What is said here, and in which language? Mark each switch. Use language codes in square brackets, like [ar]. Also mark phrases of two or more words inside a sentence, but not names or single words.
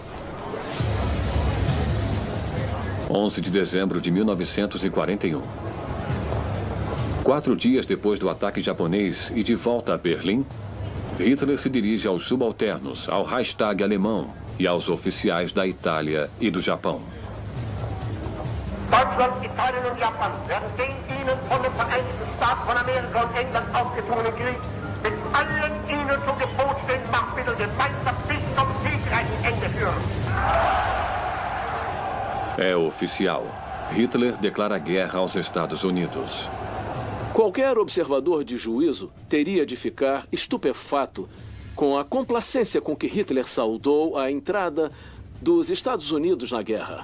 [pt] 11 de dezembro de 1941. 4 dias depois do ataque japonês e de volta a Berlim, Hitler se dirige aos subalternos, ao Reichstag alemão e aos oficiais da Itália e do Japão. [de] Deutschland, Italien und Japan werden den ihnen von den Vereinigten Staaten von Amerika und England aufgezwungenen Krieg mit allen ihnen zum Gebot stehenden Machtmitteln gemeinsam bis zum siegreichen Ende führen. [pt] É oficial. Hitler declara guerra aos Estados Unidos. Qualquer observador de juízo teria de ficar estupefato com a complacência com que Hitler saudou a entrada dos Estados Unidos na guerra.